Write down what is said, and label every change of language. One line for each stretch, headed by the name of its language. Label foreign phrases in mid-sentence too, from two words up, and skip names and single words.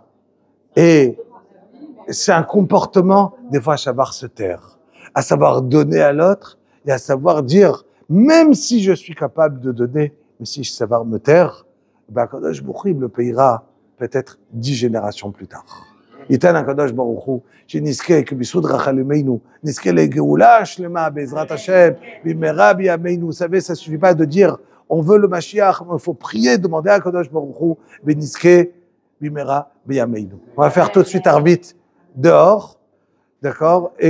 French: Et c'est un comportement, des fois, à savoir se taire, à savoir donner à l'autre et à savoir dire, même si je suis capable de donner, mais si je savais me taire, ben,
Hebrew: קדוש ברוך הוא,
French: il me payera peut-être 10 générations plus tard.
Hebrew: ייתן הקדוש ברוך הוא שנזכה כביסוד רחמינו, נזכה לגאולה שלמה בעזרת השם, במהרה בימינו.
French: Vous savez, ça suffit pas de dire on veut le Mashiach, mais il faut prier, demander à
Hebrew: הקדוש ברוך הוא, ונזכה במהרה בימינו.
French: On va faire tout de suite Arvit dehors, d'accord?